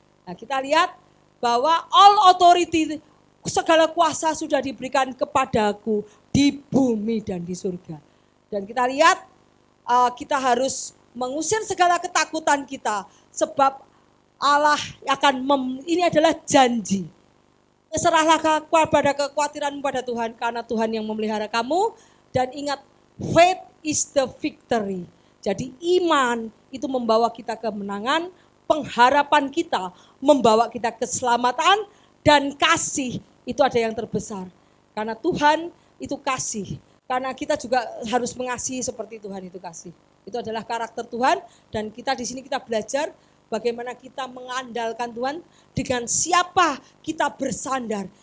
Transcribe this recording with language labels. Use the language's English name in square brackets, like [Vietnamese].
[Indonesian] Nah, kita lihat bahwa [English] all authority, [Indonesian] segala kuasa sudah diberikan kepadaku di bumi dan di surga. Dan kita lihat kita harus mengusir segala ketakutan kita, sebab Allah akan ini adalah janji. Serahlah kepada kekhawatiranmu pada Tuhan, karena Tuhan yang memelihara kamu. Dan ingat, [English] faith is the victory. [Indonesian] Jadi iman itu membawa kita kemenangan, pengharapan kita membawa kita keselamatan, dan kasih itu ada yang terbesar. Karena Tuhan itu kasih. Karena kita juga harus mengasihi seperti Tuhan itu kasih. Itu adalah karakter Tuhan, dan kita di sini kita belajar bagaimana kita mengandalkan Tuhan, dengan siapa kita bersandar.